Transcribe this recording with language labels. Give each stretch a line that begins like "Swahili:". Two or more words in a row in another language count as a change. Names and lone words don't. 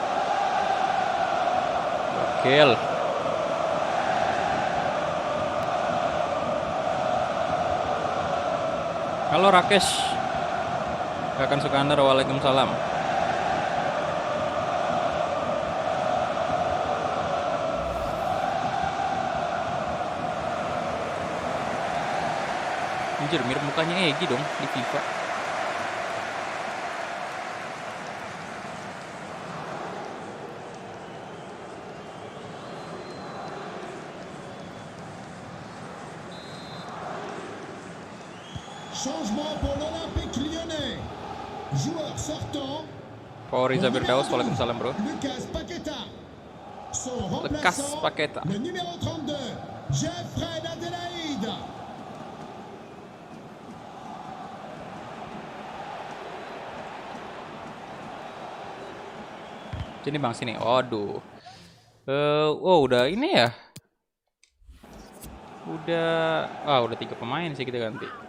Indonesian: Gokil. Halo Rakesh. Kakak Sukandar, waalaikumsalam. Anjir, mirip mukanya Egi dong di FIFA.
French: Changement pour l'Olympique Lyonnais. Joueur sortant.
Indonesian: Riza Firdaus, waalaikumsalam bro.
French: Lucas Paqueta. Son Lekas remplaçant, Paqueta. le numéro 32, Jeffrey Adelaide.
Indonesian: Sini bang, sini. Waduh. Udah ini ya. Udah 3 pemain sih kita ganti.